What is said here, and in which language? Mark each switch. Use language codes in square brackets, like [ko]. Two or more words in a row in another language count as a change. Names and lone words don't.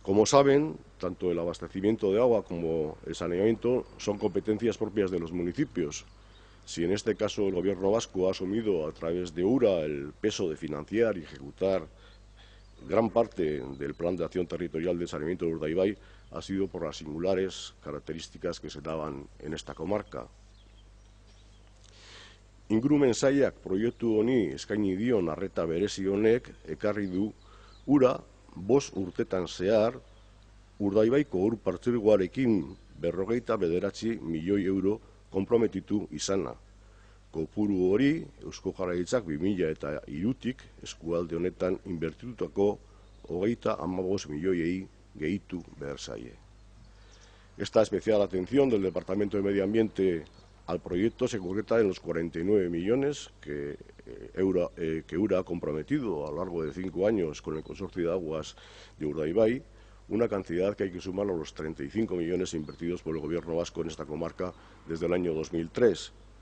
[es] Como saben, tanto el abastecimiento de agua como el saneamiento son competencias propias de los municipios. Si en este caso el Gobierno vasco ha asumido a través de URA el peso de financiar y ejecutar gran parte del Plan de Acción Territorial de Saneamiento de Urdaibai, ha sido por las singulares características que se daban en esta comarca. [eu] Ingurumen sailak proiektu honi eskaini dion arreta berezi honek ekarri du ura 5 urtetan zehar Urdaibaiko ur partzuergoarekin 59 milioi euro konprometitu izana. Kopuru hori Eusko Jaurlaritzak 2003tik eskualde honetan inbertitutako 35 milioiei gehitu behar zaie. [es] Esta especial atención del Departamento de Medio Ambiente al proyecto se concreta en los 49 millones que URA ha comprometido a lo largo de 5 años con el Consorcio de Aguas de Urdaibai, una cantidad que hay que sumar a los 35 millones invertidos por el Gobierno vasco en esta comarca desde el año 2003.